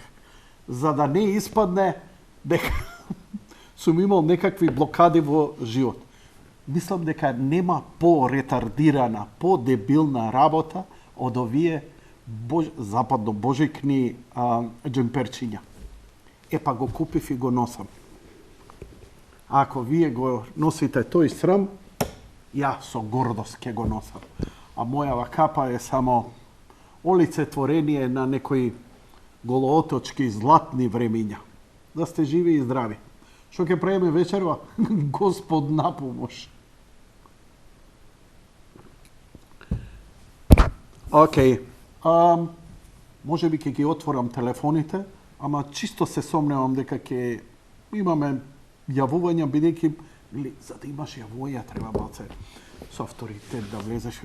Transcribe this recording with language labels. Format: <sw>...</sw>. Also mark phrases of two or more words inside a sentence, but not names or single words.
<mk>За да не испадне дека сум имал некакви блокади во живот. Мислам дека нема по-ретардирана, по-дебилна работа од овие западно-божикни джемперчиња. Епа го купив и го носам. Ако ви го носите тој срам, ја со гордост ќе го носам. А моја капа је само олицетворење на некој голооточки златни времиња. Да сте живи и здрави. Што ќе правиме вечерва? Господ напомош. Ok. Може би ќе ги отворам телефоните, ама чисто се сомневам дека ќе имаме јавувања, бидејќи за да имаш јавувања треба малце со авторитет да влезеш.</mk>